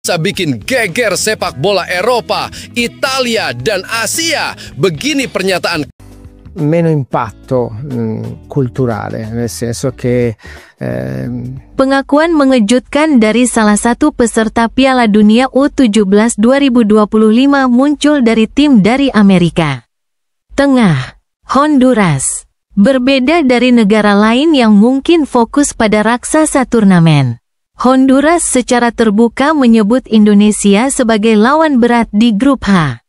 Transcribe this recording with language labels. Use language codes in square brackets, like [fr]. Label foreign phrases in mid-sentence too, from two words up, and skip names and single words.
[id] Bisa bikin geger sepak bola Eropa, Italia, dan Asia. Begini pernyataan [it] meno impatto culturale, nel senso che [id] pengakuan mengejutkan dari salah satu peserta Piala Dunia U17 2025 muncul dari tim dari Amerika Tengah, Honduras. Berbeda dari negara lain yang mungkin fokus pada raksasa turnamen, Honduras secara terbuka menyebut Indonesia sebagai lawan berat di grup H.